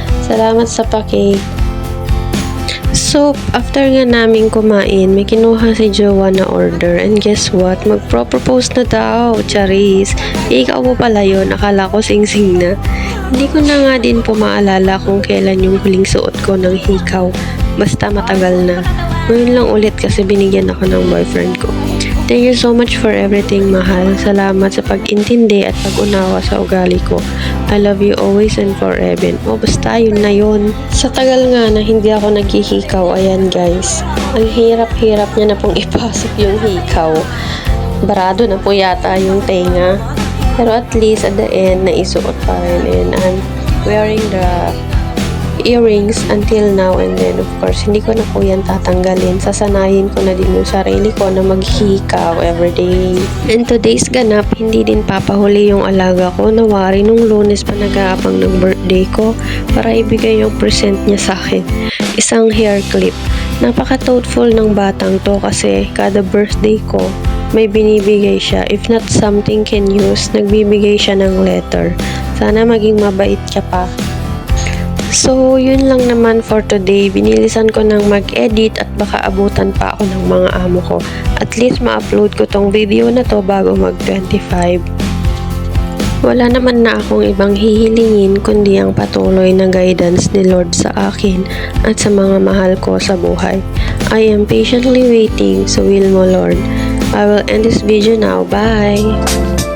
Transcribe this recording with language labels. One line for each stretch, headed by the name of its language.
Filipino: Salamat sa pa-cake. So, after nga namin kumain, may kinuha si Jowa na order.
English: And guess what?
Filipino: Magpro-propose na daw. Charis. Ikaw po pala yun. Akala ko sing-sing na. Hindi ko na nga din po maalala kung kailan yung huling suot ko ng hikaw. Basta matagal na. Ngayon lang ulit kasi binigyan ako ng boyfriend ko.
English: Thank you so much for everything,
Filipino: mahal. Salamat sa pag-intindi at pag-unawa sa ugali ko.
English: I love you always and forever.
Filipino: O basta yun na yun. Sa tagal nga na hindi ako naghihikaw, ayan guys. Ang hirap-hirap niya na pong ipasok yung hikaw. Barado na po yata yung tenga. Pero at least at the end, naisuot pa rin.
English: And I'm wearing the earrings until now, and then of course
Filipino: hindi ko na po yan tatanggalin. Sasanayin ko na din yung sarili ko na maghikaw everyday. And today's ganap, hindi din papahuli yung alaga ko. Nawari nung Lunes pa nag-aabang ng birthday ko para ibigay yung present niya sa akin. Isang hair clip. Napaka-thoughtful ng batang to kasi kada birthday ko may binibigay siya.
English: If not something can use,
Filipino: nagbibigay siya ng letter. Sana maging mabait ka pa. So, yun lang naman for today. Binilisan ko ng mag-edit at baka abutan pa ako ng mga amo ko. At least ma-upload ko tong video na to bago mag-25. Wala naman na akong ibang hihilingin kundi ang patuloy na guidance ni Lord sa akin at sa mga mahal ko sa buhay.
English: I am patiently waiting sa will mo, Lord. I will end this video now. Bye!